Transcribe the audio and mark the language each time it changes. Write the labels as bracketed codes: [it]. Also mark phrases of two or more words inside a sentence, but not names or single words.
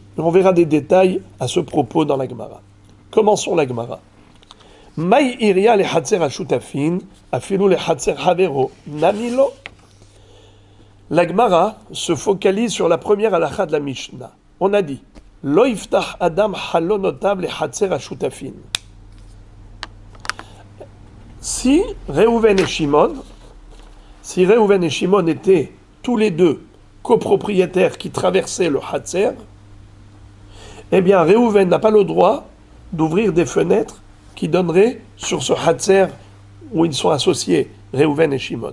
[fr] On verra des détails à ce propos dans la Gemara. Commençons la Gemara. [arc] מאי איריא לחצר השותפין, אפילו לחצר חבירו, נמי לא. [fr] La Gemara se focalise sur la première halakha de la Mishnah. On a dit [he] לא יפתח אדם חלונותיו לחצר השותפין. [fr] Si Reuven et Shimon étaient tous les deux copropriétaires qui traversaient le Hatzer, eh bien Reuven n'a pas le droit d'ouvrir des fenêtres qui donneraient sur ce Hatzer où ils sont associés, Reuven et Shimon.